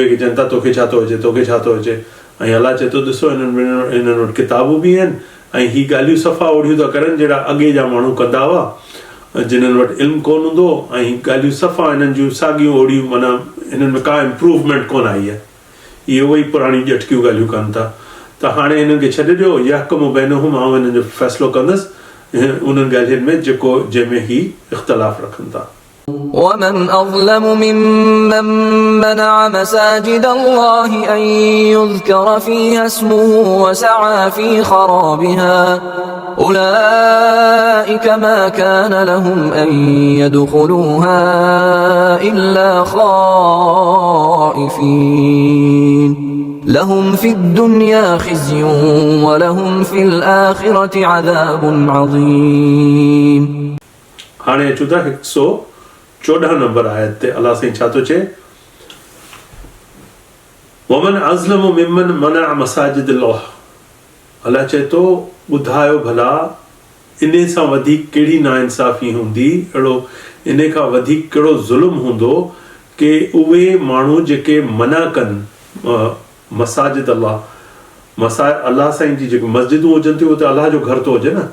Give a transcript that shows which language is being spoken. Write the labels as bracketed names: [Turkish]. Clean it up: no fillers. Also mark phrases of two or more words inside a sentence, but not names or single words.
[Sindhi] खे चवनि था तोखे छा थो अचे तोखे छा थो अचे ऐं अलाह चए थो ॾिसो हिननि वटि किताबूं बि आहिनि ऐं ही ॻाल्हियूं सफ़ा ओढ़ियूं था करनि जहिड़ा अॻे जा माण्हू कंदा हुआ जिन्हनि वटि इल्मु कोन हूंदो ऐं ॻाल्हियूं सफ़ा हिननि जूं साॻियूं ओढ़ियूं माना हिननि में का इम्प्रूवमेंट कोन आई आहे इहे उहे ई पुराणी ॼटकियूं ॻाल्हियूं कनि था त हाणे हिननि खे छॾे ॾियो [Arabic] يحكم بينهم [Sindhi] आउं हिननि जो फ़ैसिलो कंदुसि उन्हनि ॻाल्हियुनि में जेको जंहिंमें ही इख़्तिलाफ़ रखनि था [Arabic] ومن أظلم ممن منع مساجد الله أن يذكر فيها اسمه وسعى في خرابها أولئك ما كان لهم أن يدخلوها إلا خائفين لهم في الدنيا خزي ولهم في الآخرة عذاب عظيم [Sindhi] हाणे अचूं था 114 नंबर आयत ते अलाह साईं छा थो चए [Arabic] ومن أظلم ممن منع مساجد الله [Sindhi] अलाह चए थो ॿुधायो भला इन सां वधीक कहिड़ी नाइंसाफ़ी हूंदी अहिड़ो इन खां वधीक कहिड़ो ज़ुल्म हूंदो कि उहे माण्हू जेके मना कनि [Arabic] مساجد الله [Sindhi] मसा अलाह साईं जी जेकी मस्जिदूं हुजनि थियूं उते अलाह जो घर थो हुजे न।